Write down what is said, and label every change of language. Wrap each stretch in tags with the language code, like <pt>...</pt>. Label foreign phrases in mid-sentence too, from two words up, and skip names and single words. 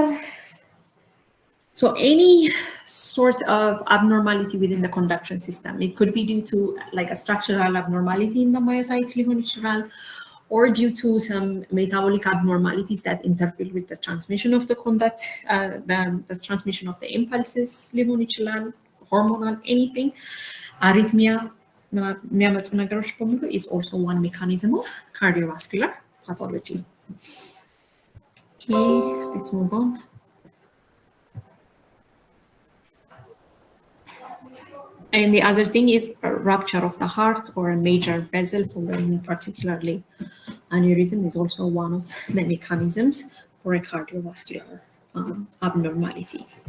<en>So any sort of abnormality within the conduction system, it could be due to like a structural abnormality in the myocyte ሊሆን or due to some metabolic abnormalities that interfere with the transmission of the conduct, the transmission of the impulses</en> <am>ሊሆን ይችላል,</am> <en>hormonal, anything. Arrhythmia</en> <am>የሚያመጡ ነገሮች በሙሉ</am> <en>is also one mechanism of cardiovascular pathology. Okay, let's move on. And the other thing is a rupture of the heart or a major vessel, particularly aneurysm, is also one of the mechanisms for a cardiovascular abnormality.</en>